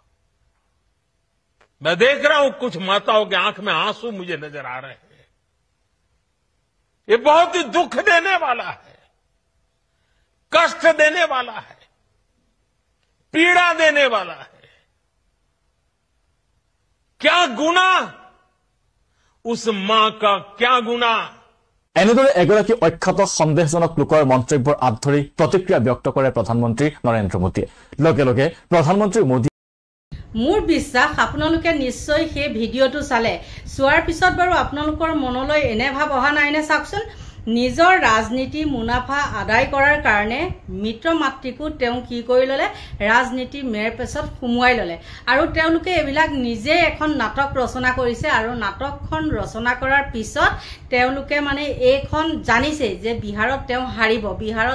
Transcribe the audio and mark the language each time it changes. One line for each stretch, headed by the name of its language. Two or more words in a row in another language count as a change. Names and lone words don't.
Hindi: मैं देख रहा हूं कुछ माताओं के आंख में आंसू मुझे नजर आ रहे हैं ये बहुत ही दुख देने वाला है कष्ट देने वाला है पीड़ा देने वाला है क्या गुना उस मां का क्या गुना
Assamese: এনেদৰে এগৰাকী অখ্যাত সন্দেহজনক লোকৰ মন্তব্যৰ আঁত ধৰি প্ৰতিক্ৰিয়া ব্যক্ত কৰে প্ৰধানমন্ত্ৰী নৰেন্দ্ৰ মোদীয়ে লগে লগে প্ৰধানমন্ত্ৰী মোদী মোৰ বিশ্বাস আপোনালোকে নিশ্চয় সেই ভিডিঅ'টো চালে চোৱাৰ পিছত বাৰু আপোনালোকৰ মনলৈ এনে ভাৱ অহা নাই নে চাওকচোন নিজৰ ৰাজনীতি মুনাফা আদায় কৰাৰ কাৰণে মিত্ৰ মাতৃকো তেওঁ কি কৰি ল'লে ৰাজনীতি মেৰ পেছত সুমুৱাই ল'লে আৰু তেওঁলোকে এইবিলাক নিজে এখন নাটক ৰচনা কৰিছে আৰু নাটকখন ৰচনা কৰাৰ পিছত তেওঁলোকে মানে এইখন জানিছে যে বিহাৰত তেওঁ হাৰিব বিহাৰত